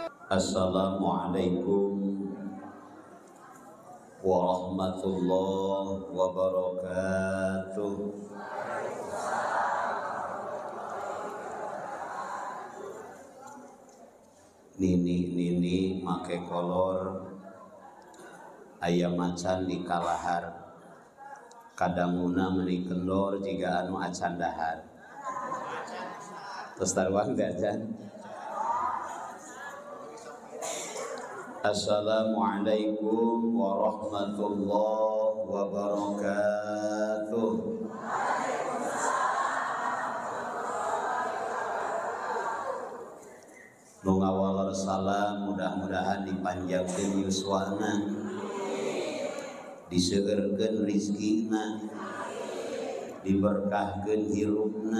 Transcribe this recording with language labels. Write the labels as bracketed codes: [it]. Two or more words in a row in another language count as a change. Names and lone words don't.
[ar] السلام عليكم ورحمة الله وبركاته. [su] Nini make kolor aya macan di kalahar, kadanguna meuni kendor jiga anu acan dahar. Terus taruang gajan. [ar] السلام عليكم ورحمة الله وبركاته. [su] Nu ngawal salam mudah-mudahan dipanjangkeun yuswana, diseueurkeun rizkina, diberkahkeun hirupna,